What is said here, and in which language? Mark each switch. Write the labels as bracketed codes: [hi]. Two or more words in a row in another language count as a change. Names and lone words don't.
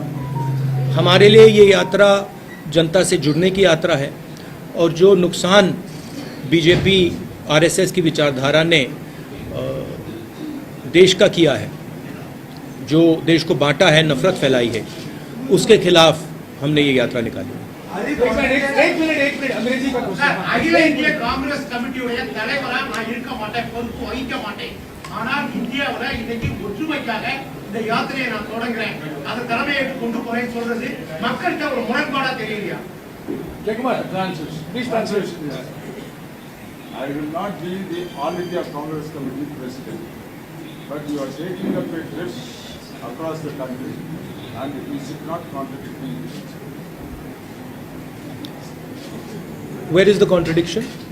[hi] हमारे लिए ये यात्रा जनता से जुड़ने की यात्रा है, और जो नुकसान बीजेपी आरएसएस की विचारधारा ने देश का किया है, जो देश को बांटा है, नफरत फैलाई है, उसके खिलाफ हमने ये यात्रा निकाली। एक मिनट अंग्रेजी का क्वेश्चन। [ta] அகில இந்திய காங்கிரஸ் கமிட்டியுடைய தலைவரா நான் இருக்க மாட்டேன், பொறுப்பு வகிக்க மாட்டேன். ஆனால் இந்தியாவுல இன்னைக்கு ஒற்றுமைக்காக இந்த யாத்திரையை நான் தொடங்குறேன், அந்த தலைமையை கொண்டு போறேன்னு சொல்றது மக்களுக்கு ஒரு முரண்பாடா தெரியலையா? ஜெயக்குமார், [en] please translate. I will not be the All India Congress Committee president, but you are taking up a trip across the country, and you should not contradict me. Where is the contradiction?